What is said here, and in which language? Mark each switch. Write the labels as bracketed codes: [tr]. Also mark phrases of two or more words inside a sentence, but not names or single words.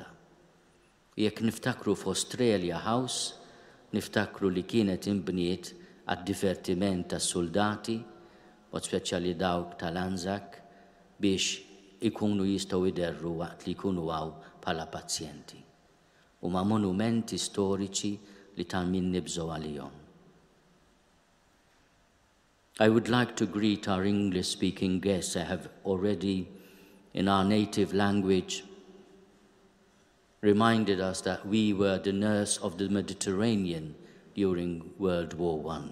[mt] Jekk niftakru f'Australia House, niftakru li kienet inbniet għad-divertiment tas-soldati, mod speċjali dawk tal-Anzac, biex ikunu jistgħu jderru waqt li jkunu għaw bħala pazjenti. Huma monumenti storiċi li tal-min nibżgħu għalihom. [en] I would like to greet our English-speaking guests. I have already, in our native language, reminded us that we were the nurse of the Mediterranean during World War I.